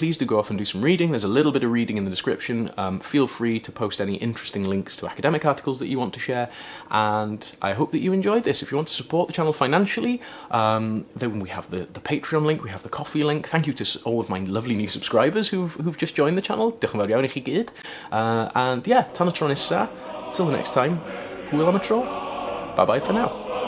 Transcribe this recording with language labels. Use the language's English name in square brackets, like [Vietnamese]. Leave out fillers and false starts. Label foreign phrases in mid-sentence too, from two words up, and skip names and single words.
[English] Please do go off and do some reading. There's a little bit of reading in the description. Feel free to post any interesting links to academic articles that you want to share, and I hope that you enjoyed this. If you want to support the channel financially, then we have the Patreon link, we have the Coffee link. Thank you to all of my lovely new subscribers who've just joined the channel. [Welsh] Diolch yn fawr iawn I chi gyd. [English] And yeah, [Welsh] tan y tro nesa, [English] till the next time, [Welsh] hwyl am y tro. [English] Bye bye for now.